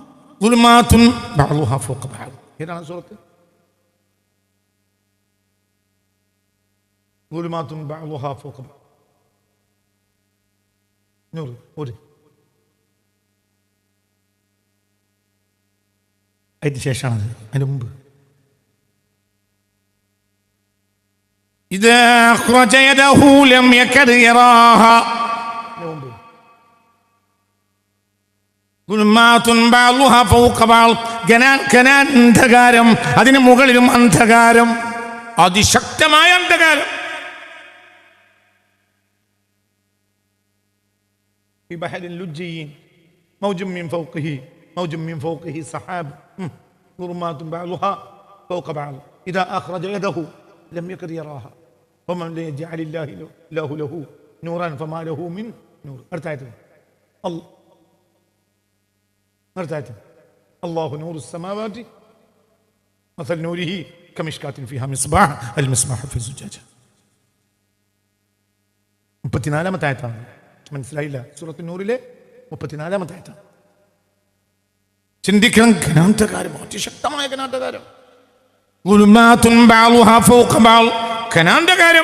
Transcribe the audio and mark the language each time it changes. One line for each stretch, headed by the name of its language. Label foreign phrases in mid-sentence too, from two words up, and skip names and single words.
Malayalam: ഏതാണ് സൂറത്ത്? അതിന് ശേഷമാണത്, അതിന് മുമ്പ്
Arabic: إذا أخرج يده لم يكد يراها ظلمات بعضها فوق بعض.
Malayalam: അന്ധകാരം, അതിന് മുകളിലും അന്ധകാരം, അതിശക്തമായ അന്ധകാരം.
Arabic: في بحر لجي موج من فوقه سحاب ظلمات بعضها فوق بعض إذا أخرج يده لم يكد يراها ومن لم يجعل الله له نورا فما له من نور. الله نور السماوات مثل نوره كمشكاة فيها مصباح المصباح في زجاجة.
Malayalam: 34-ാമത്തെ ആയത്താണ്. മനസ്സിലായില്ല? സൂറത്ത് നൂറിലെ 34-ാമത്തെ ആയത്താണ്. ചിന്തിക്കണം. ഘനാന്ധകാരം, അതിശക്തമായ ഘനാന്ധകാരം. ഘനാന്ധകാരം.